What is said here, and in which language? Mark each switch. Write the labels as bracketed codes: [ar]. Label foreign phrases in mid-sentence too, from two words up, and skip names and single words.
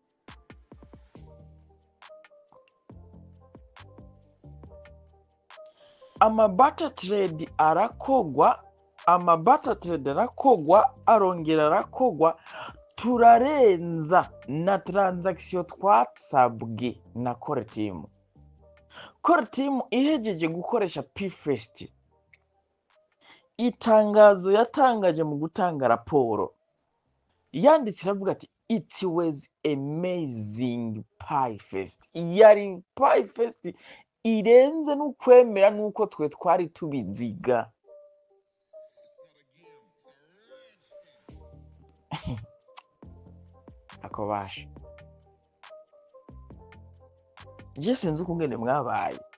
[en] Barter trade [rn] arakogwa, arongera arakogwa, turarenza na transaction twasabwe na [en] core team. Core team [rn] ihejeje gukoresha Pfest, itangazo yatangaje mu gutanga raporo yanditse iravuga ati [en] It was amazing pie fest. [rn] Yari [en] pie fest [rn] irenze n'ukwemera nuko twe twari tubiziga. Akobasha. Je sinzi ukungene mwabaye.